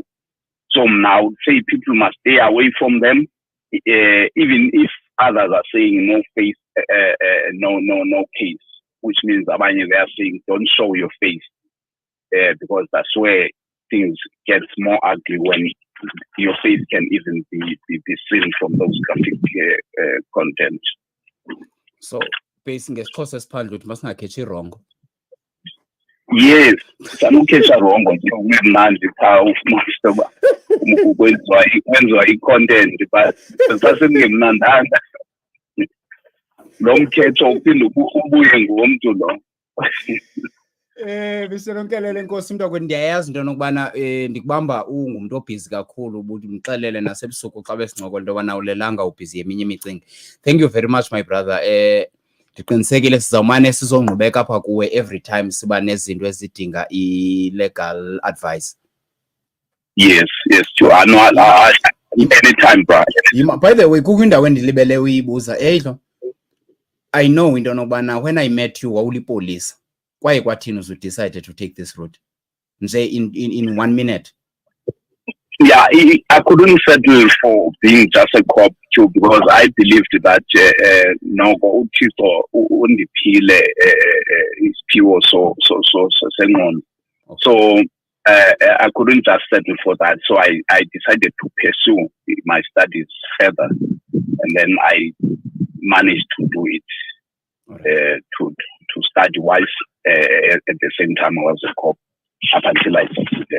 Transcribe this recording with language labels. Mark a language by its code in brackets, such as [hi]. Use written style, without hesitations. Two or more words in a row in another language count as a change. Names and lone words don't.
[en] So now, say people must stay away from them, even if others are saying no face, no case, which means they are saying don't show your face, because that's where things get more ugly, when your face can even be seen from those graphic content. So, basically, it must not catch it wrong. Yes, [xh] sanukhetha wrong nje cha ufuna ukwenziwa i-content but sasengemnandanga lo mkhetho uphinde ubuye ngomuntu lo. Biselonkelele Nkosi Mntakwethu, ndiyayazi into nokubana ndikubamba ungumuntu obhizi kakhulu, ubuthi mxelele nasebusuku xa besincokola into yobana awulelanga ubhizi yeminye imicimbi. [en] Thank you very much, my brother. [xh] Ndiqinisekile sizawumane sizongqubeka apha kuwe [en] every time [xh] siba nezinto ezidinga i- [en] legal advice. Yes, anytime, bro. By the way, [xh] kukho indawo endilibele uyibuza eyidlo. [en] I know [xh] into yokubana [en] when I met you [xh] wawulipolisa kwaye kwathini [en] you decided to take this route nje in 1 minute. Yeah, I couldn't settle for being just a cop too, because I believed that [xh] noko uThixo undiphile isiphiwo so sengqondo. [en] So I couldn't just settle for that. So I decided to pursue my studies further, and then I managed to do it. To study whilst at the same time I was a cop up until I succeeded.